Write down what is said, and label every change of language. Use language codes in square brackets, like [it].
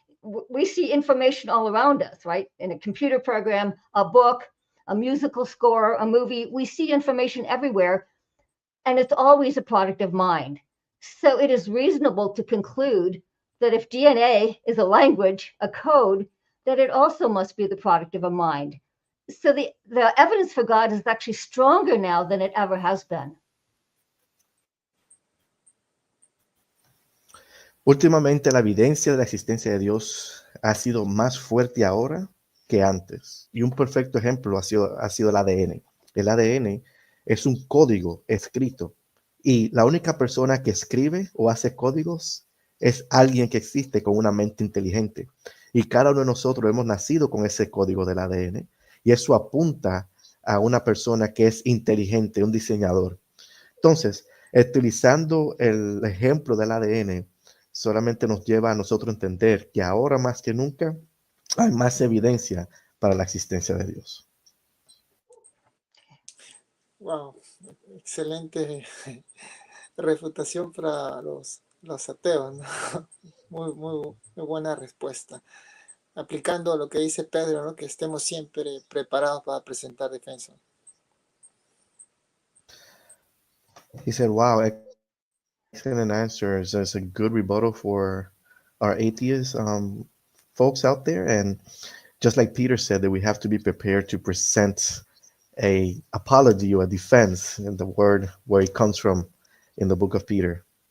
[en] We see information all around us, right? In a computer program, a book, a musical score, a movie, we see information everywhere, and it's always a product of mind. So it is reasonable to conclude that if DNA is a language, a code, that it also must be the product of a mind. So the evidence for God is actually stronger now than it ever has been. [es] Últimamente la evidencia de la existencia de Dios ha sido más fuerte ahora que antes. Y un perfecto ejemplo ha sido el ADN. El ADN es un código escrito. Y la única persona que escribe o hace códigos es alguien que existe con una mente inteligente. Y cada uno de nosotros hemos nacido con ese código del ADN. Y eso apunta a una persona que es inteligente, un diseñador. Entonces, utilizando el ejemplo del ADN, solamente nos lleva a nosotros a entender que ahora más que nunca hay más evidencia para la existencia de Dios. Wow, excelente refutación para los ateos, ¿no? Muy buena respuesta. Aplicando lo que dice Pedro, ¿no? Que estemos siempre preparados para presentar defensa. [en] He said, wow, excellent answers. That's a good rebuttal for our atheist folks out there. And just like Peter said, that we have to be prepared to present a apology or a defense in the word where it comes from in the book of Peter.